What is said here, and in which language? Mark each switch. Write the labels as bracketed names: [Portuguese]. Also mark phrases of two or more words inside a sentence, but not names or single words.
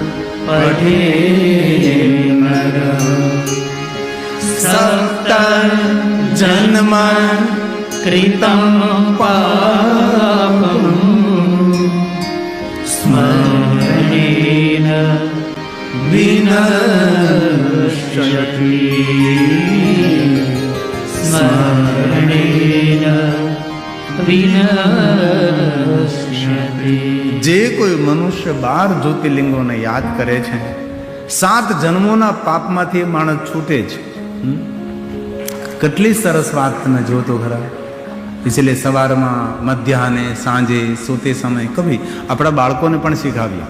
[Sanskrit] पठेन्न सप्त जन्म कृतं पापं स्मरणेन विनश्यति स्मरणेन विनश्यति। [Gujarati] જે કોઈ મનુષ્ય 12 જ્યોતિર્લિંગોને યાદ કરે છે 7 જન્મોના પાપમાંથી માણસ છૂટે છે। કેટલી સરસ વાત તમે જો તો ખરા। એટલે સવારમાં મધ્યાહને સાંજે [Hindi] सोते समय कभी [Gujarati] આપણા બાળકોને પણ શીખવ્યા।